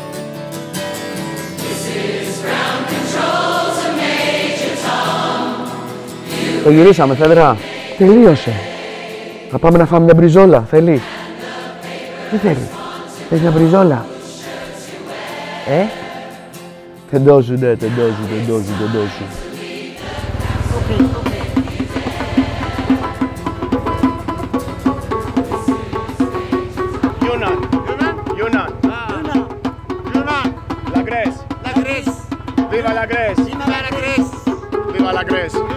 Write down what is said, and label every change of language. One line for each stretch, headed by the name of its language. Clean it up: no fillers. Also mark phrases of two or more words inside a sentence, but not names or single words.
Greek: Το γυρίσαμε, Φέδρα. Τελείωσε. Θα πάμε να φάμε μια μπριζόλα. Θέλεις? Τι θέλεις? Θες μια μπριζόλα? Τεντόζου, ναι, τεντόζου. Yunnan.
French: La Grèce. Viva la Grèce. Viva la Grèce.